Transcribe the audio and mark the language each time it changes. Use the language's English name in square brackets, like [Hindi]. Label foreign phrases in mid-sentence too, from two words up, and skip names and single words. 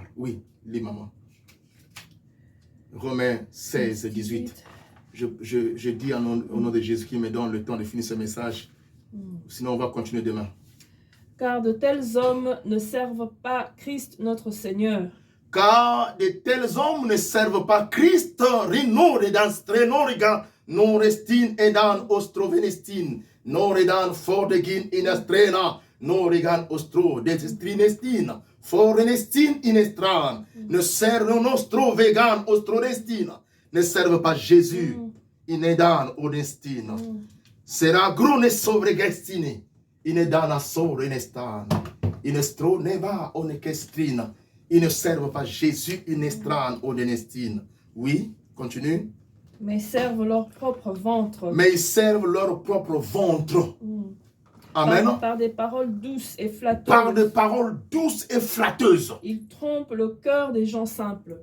[French] Oui, lis maman. Romains 16, 18. Je dis au nom de Jésus qui me donne le temps de finir ce message. Sinon, on va continuer demain. Car de tels hommes ne servent pas Christ notre Seigneur. Car de tels hommes ne servent pas Christ, non restin edan ostrovenestin, non redan fordegin inastrena, non regan ostro destrinestin, forenestin inestran, ne servent nostro vegan ostrodestin, ne servent pas Jésus, inedan odestin. Sera grone sovregestine, inedan asor inestan, inestro neva onekestrina. Ils ne servent pas Jésus, inestran odestin. Oui, continue. Mais ils servent leur propre ventre. Mais ils servent leur propre ventre. Amen. Par des paroles douces et flatteuses. Par des paroles douces et flatteuses. Ils trompent le cœur des gens simples.